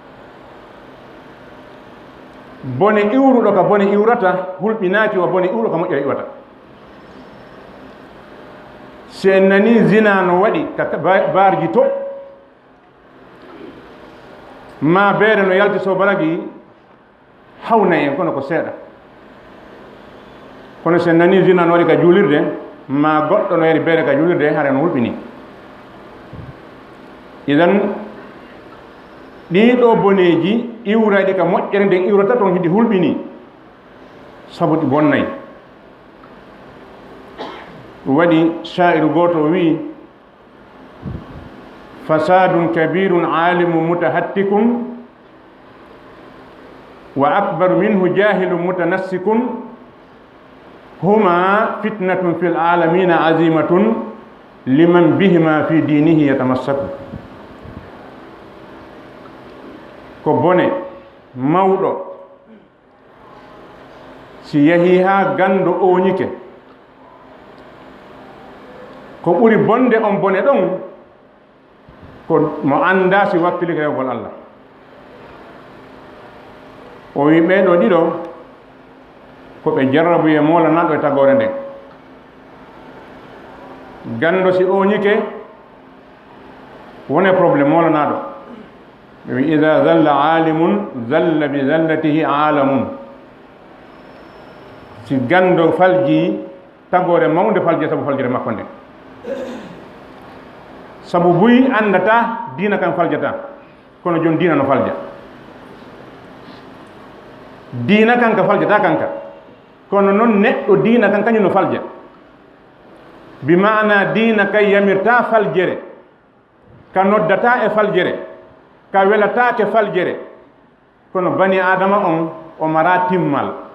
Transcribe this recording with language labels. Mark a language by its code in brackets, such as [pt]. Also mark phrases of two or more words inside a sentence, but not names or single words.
[ff] bone iwruɗo ka bone iwrata hulɓinaki o bone iwruɗo ka moƴƴere iwata si en nani zina no waɗi ka barji to ma beere no yalti so balagi hawnayi en kono ko seeɗa kono sen nani zina no waɗi ka juulirde ma goɗɗo no yari beere ka juulirde hare no hulɓini idan ɗiɗo boneji iwrayɗi ka moƴƴere nden iwrata toon hiɗi hulɓini sabu ɗi bonnayi ɗum waɗi sha'iru goto wi [ar] فساد كبير عالم متهتك وأكبر منه جاهل متنسك هما فتنة في العالمين عظيمة لمن بهما في دينه يتمسك [ff] ko bone mawɗo si yahi ha gando oñike ko ɓuri bonde on bone ɗon ko mo anda si wakkili rewgol Allah o wi ɓeeɗo ɗiɗo ko ɓe jarrabuye molanaɗo e tagore nden gando si o ñike wone probléme molanaɗo ɓe wi [ar] إذا زل عالم زل بزلته عالم [ff] si gando falji tagore mawde falje sabu faljere makko nden sabu buyi andata diina kan faljata kono joni diina no falja diina kan ka faljata kanka kono noon neɗɗo diina kan kañum no falja [ar] بمعنى [ff] diina kay yamirta faljere ka noddata e faljere ka welatake faljere kono bani adama on o mara timmal